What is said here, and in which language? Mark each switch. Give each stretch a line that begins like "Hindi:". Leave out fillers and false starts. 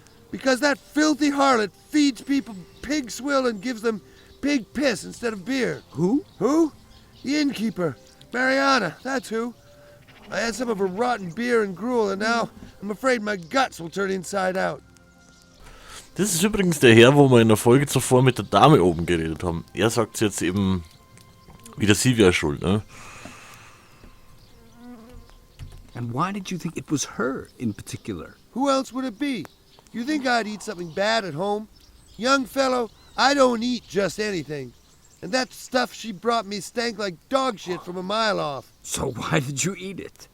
English: Because that filthy harlot feeds people pig swill and gives them pig piss instead of beer. Who? Who? The innkeeper. Mariana, that's who. I had some of her rotten beer and gruel, and now I'm afraid my guts will turn inside out.
German: Das ist übrigens der Herr, wo wir in der Folge zuvor mit der Dame oben geredet haben. Er sagt jetzt eben, wieder sie wäre schuld, ne?
English: And why did you think it was her in particular? Who else would it be? You think I'd eat something bad at home? Young fellow, I don't eat just anything. And that stuff she brought me stank like dog shit from a mile off. So why did you eat it?